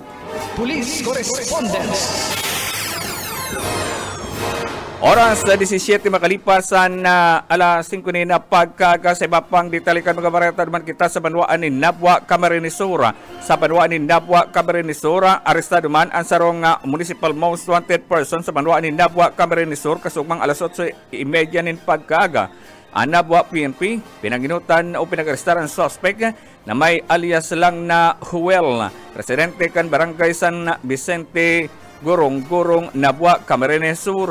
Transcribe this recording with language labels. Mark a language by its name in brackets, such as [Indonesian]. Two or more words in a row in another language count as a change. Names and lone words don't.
[English] Police Correspondence. [Bikol] Oras 17 makalipas na alas 5 na pagkaga sa iba pang detalikan mga bareta naman kita sa banwaan ni Nabwa, Camarines Sur. Sa banwaan ni Nabwa, Camarines Sur, arestado man ang sarong [English] municipal most wanted person [Bikol] sa banwaan ni Nabwa, Camarines Sur kasugmang alas 8:30 nin pagkaga. Ang Nabwa PNP pinanginutan o pinag-arestar ang suspect na may alias lang na Huel, residente kan Barangay San Vicente, Gurong, Nabwa, Camarines Sur.